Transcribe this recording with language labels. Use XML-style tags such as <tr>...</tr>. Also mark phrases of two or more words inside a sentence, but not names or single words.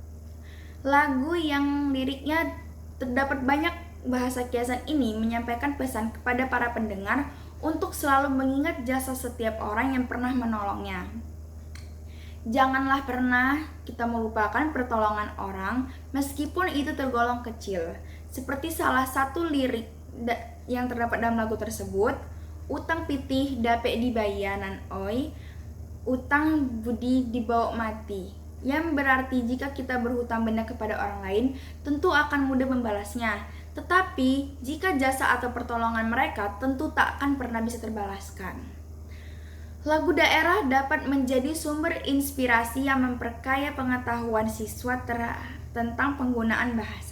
<id>Lagu yang liriknya terdapat banyak bahasa kiasan ini menyampaikan pesan kepada para pendengar untuk selalu mengingat jasa setiap orang yang pernah menolongnya. Janganlah pernah kita melupakan pertolongan orang meskipun itu tergolong kecil. Seperti salah satu lirik yang terdapat dalam lagu tersebut,</id> <min>utang pitih dape dibayanan oi, utang budi dibawa mati.</min> <id>Yang berarti jika kita berhutang benda kepada orang lain, tentu akan mudah membalasnya. Tetapi jika jasa atau pertolongan mereka tentu tak akan pernah bisa terbalaskan. Lagu daerah dapat menjadi sumber inspirasi yang memperkaya pengetahuan siswa tentang penggunaan bahasa.</id>